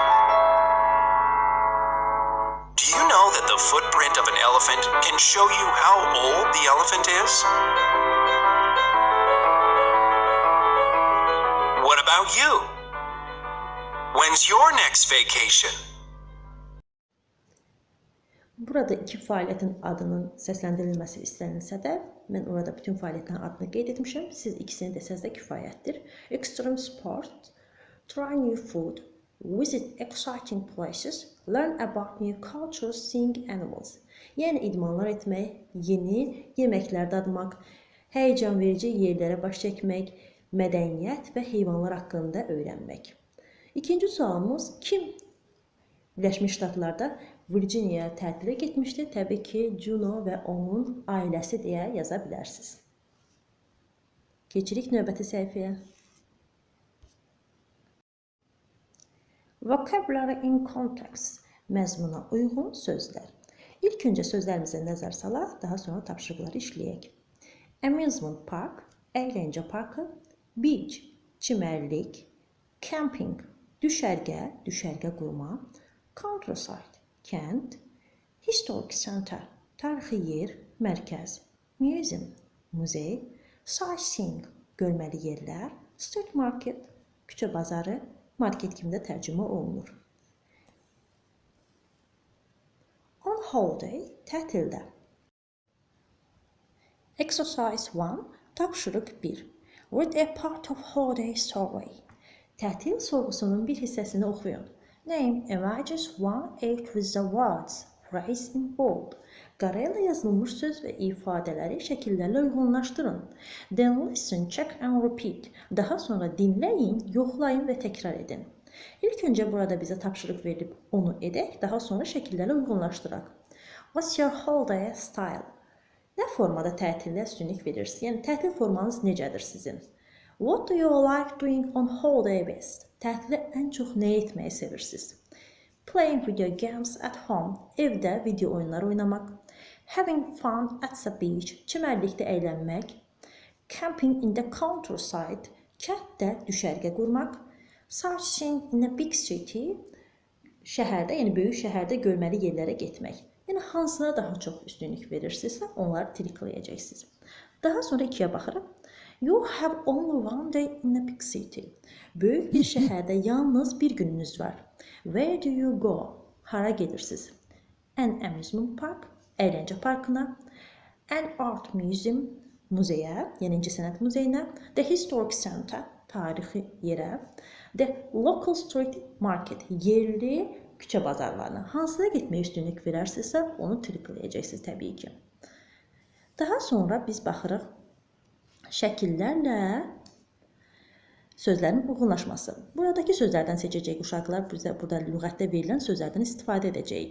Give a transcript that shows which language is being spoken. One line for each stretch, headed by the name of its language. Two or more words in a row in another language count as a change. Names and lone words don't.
English: Do you know that the footprint of an elephant can show you how old the elephant is? What about you? When's your next vacation?
Azerbaijani: Burada iki fəaliyyətin adının səsləndirilməsi istənilsə də, mən orada bütün fəaliyyətlərin adını qeyd etmişəm. Siz ikisini desəz də kifayətdir.
English: Extreme sport, try new food, visit exciting places, learn about new cultures, seeing animals.
Azerbaijani: Yəni idmanlar etmək, yeni yeməklər dadmaq, həyəcan verici yerlərə baş çəkmək, mədəniyyət və heyvanlar haqqında öyrənmək. İkinci sualımız, kim Birləşmiş Ştatlarda Virginiya tətilə getmişdi? Təbii ki, Juno və onun ailəsi deyə yaza bilərsiniz. Keçirik növbəti səhifəyə.
English: Vocabulary in context.
Azerbaijani: Məzmuna uyğun sözlər. İlk öncə sözlərimizə nəzər salaq, daha sonra tapşırıqları işləyək.
English: Amusement park,
Azerbaijani: əyləncə parkı.
English: Beach, çimərlik.
Azerbaijani: Camping, düşərgə, düşərgə qurma.
English: Countryside, kənd. Historic center,
Azerbaijani: tarixi yer, mərkəz.
English: Museum, muzey.
Azerbaijani: Sightseeing, görməli yerlər.
English: Street market,
Azerbaijani: küçə bazarı, market kimi də tərcümə olunur.
English: On holiday, tətildə. Exercise 1, tapşırıq 1. Read a part of holiday survey.
Azerbaijani: Tətil sorğusunun bir hissəsini oxuyun.
English: Name images 1-8 with the words phrase in bold.
Azerbaijani: Qarayla yazılmış söz və ifadələri şəkillərlə uyğunlaşdırın.
English: Then listen, check and repeat.
Azerbaijani: Daha sonra dinləyin, yoxlayın və təkrar edin. İlk öncə burada bizə tapşırıq verilib, onu edək, daha sonra şəkillərlə uyğunlaşdıraq.
English: What's your holiday style?
Azerbaijani: Nə formada tətildə üstünlük verirsiniz? Yəni, tətil formanız necədir sizin?
English: What do you like doing on holiday best?
Azerbaijani: Tətildə ən çox nə etməyi sevirsiniz?
English: Playing video games at home.
Azerbaijani: Evdə video oyunları oynamaq.
English: Having fun at the beach.
Azerbaijani: Çimərlikdə əylənmək.
English: Camping in the countryside.
Azerbaijani: Kənddə düşərgə qurmaq.
English: Sightseeing in a big city.
Azerbaijani: Şəhərdə, yəni böyük şəhərdə görməli yerlərə getmək. Yəni hansına daha çox üstünlük verirsinizsə, onları tirkləyəcəksiniz. Daha sonra 2-yə baxırıq.
English: You have only one day in a big city.
Azerbaijani: Böyük bir şəhərdə yalnız bir gününüz var.
English: Where do you go?
Azerbaijani: Hara gedirsiniz?
English: An amusement park,
Azerbaijani: əyləncə parkına.
English: An art museum,
Azerbaijani: muzeyə, yəni incəsənət muzeyinə.
English: The historic center,
Azerbaijani: tarixi yerə.
English: The local street market,
Azerbaijani: yerli küçə bazarlarına. Hansına getməyə üstünlük verərsinizsə, onu tirkləyəcəksiniz təbii ki. Daha sonra biz baxırıq şəkillərlə sözlərin uyğunlaşması. Buradakı sözlərdən seçəcəyik uşaqlar, bizə burada lüğətdə verilən sözlərdən istifadə edəcəyik.